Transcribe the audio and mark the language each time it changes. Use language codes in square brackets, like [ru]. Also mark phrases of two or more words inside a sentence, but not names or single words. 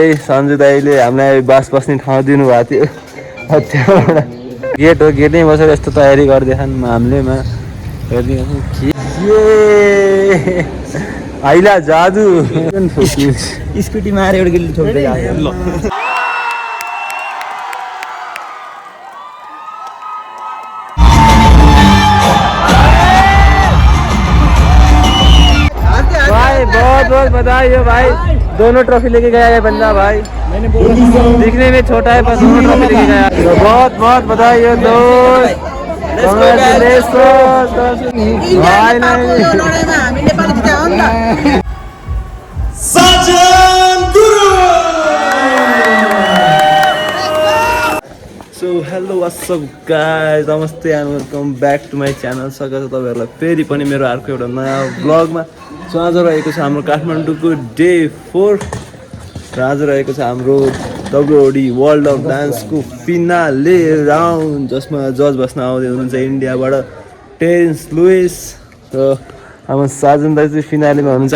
[ne] सञ्जु दाईले हामीलाई बास बस्ने ठाउँ दिनुभएको थियो। त्यहाँबाट गेट हो, गेटमै बसेर यस्तो तयारी गरिदिएछन् हामीले आइला जादु स्कुटी मारे एउटा गिल्ली ठोक्दै ल [hi] भाई बहुत बहुत बधाई हो भाई, दोनों ट्रॉफी लेके गया ये बंदा भाई। दिखने में छोटा है पर दोनों ट्रॉफी लेके गया, तो बहुत बहुत बधाई हो दोस्त। [ne] सो [en] hello whatsup guys, [ne] नमस्ते [en] and welcome back to my channel. [ne] स्वागत छ तपाईँहरूलाई फेरि पनि मेरो अर्को एउटा नयाँ ब्लगमा। सो आज रहेको छ हाम्रो काठमाडौँको डे 4 र आज रहेको छ हाम्रो WOD वर्ल्ड अफ डान्सको फिनाले राउन्ड, जसमा जज बस्न आउँदै हुनुहुन्छ इन्डियाबाट टेरेन्स लुइस र हाम्रो साजन दाइ चाहिँ फिनालेमा हुनुहुन्छ।